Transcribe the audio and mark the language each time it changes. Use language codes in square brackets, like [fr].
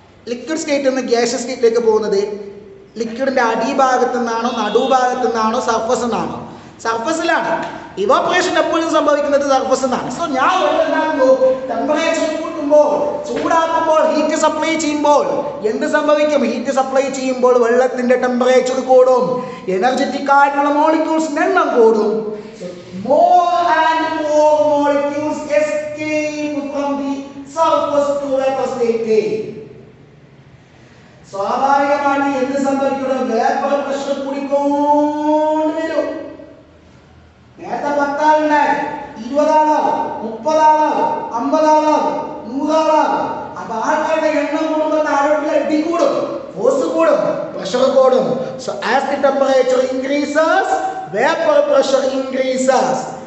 [ml] Liquid സ്റ്റേറ്റിൽ നിന്ന് gas സ്റ്റേറ്റിലേക്ക് പോകുന്നത് ലിക്വിഡിന്റെ അടിഭാഗത്തു നിന്നാണോ നടുഭാഗത്തു നിന്നാണോ സർഫസ് നിന്നാണോ? സർഫസിലാണ്. ഇവാപറേഷൻ എപ്പോഴും സംഭവിക്കുന്നത് സർഫസ് നിന്നാണ്. സോ ഞാൻ ടെമ്പറേച്ചർ കൂട്ടുമ്പോൾ, ചൂടാക്കുമ്പോൾ, ഹീറ്റ് സപ്ലൈ ചെയ്യുമ്പോൾ എന്ത് സംഭവിക്കും? ഹീറ്റ് സപ്ലൈ ചെയ്യുമ്പോൾ വെള്ളത്തിന്റെ ടെമ്പറേച്ചർ കൂടും, എനർജറ്റിക് ആയിട്ടുള്ള മോളിക്യൂൾസിന്റെ എണ്ണം കൂടും. [en] More and more molecules escape from the surface to vapor state. [ml] സ്വാഭാവികമായിട്ട് എന്ത് സംഭവിക്കണം? വേപ്പർ പ്രഷർ കൂടിക്കൊണ്ട് വരും. നേരത്തെ 10 ആളുണ്ടായി, 20 ആളാവും, 30 ആളാവും, 50 ആളാവും, 100 ആളാവും. അപ്പൊ ആൾക്കാരുടെ എണ്ണം കൂടുമ്പോൾ താഴോട്ടുള്ള അടി കൂടും, ഫോഴ്സ് കൂടും, പ്രഷർ കൂടും. [en] So as the temperature increases, vapor pressure increases.